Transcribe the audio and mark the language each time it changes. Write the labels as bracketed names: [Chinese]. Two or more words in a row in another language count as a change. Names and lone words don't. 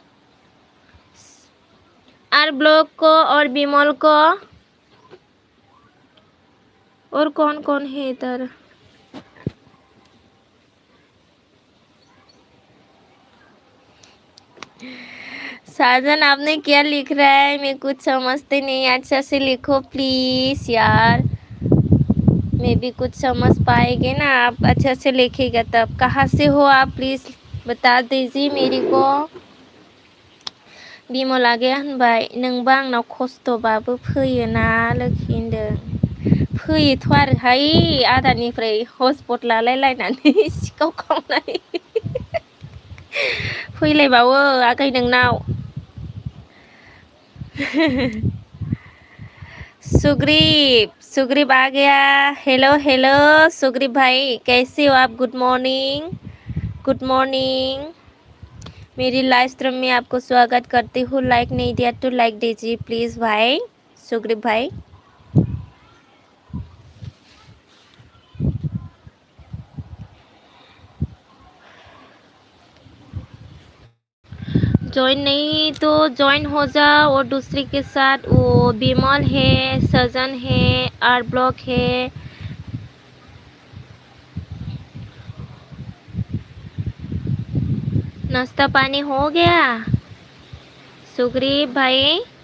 [Hindi] आर ब्लॉक को और बिमल को और कौन कौन है इधर साजन आपने क्या लिख रहा है मैं कुछ समझते नहीं अच्छा से लिखो प्लीज यार मैं भी कुछ समझ पाएंगे ना आप अच्छा से लिखिएगा तब कहाँ से हो आप प्लीज बता दीजिए मेरी को [Bodo] बिमला गैया होनबाय नोंबा आंनाव खस्थ'बाबो फैयोना लोखि होनदों फैयोथ' आरोहाय आदानिफ्राय हटस्पट लालायलायनानै सिखाव खावनाय फैलायबावो आगै नोंनाव [Hindi] सुग्रीब आ गया हेलो हेलो सुग्रीब भाई कैसे हो आप [English] good morning [Hindi] मेरी [English] live stream [Hindi] में आपको स्वागत करती हूँ लाइक नहीं दिया तो लाइक दीजिए प्लीज भाई सुग्रीब भाई ज्वाइन नहीं तो ज्वाइन हो जाओ और दूसरे के साथ वो बिमल है सजन है आर ब्लॉक है नाश्ता पानी हो गया सुग्रीव भाई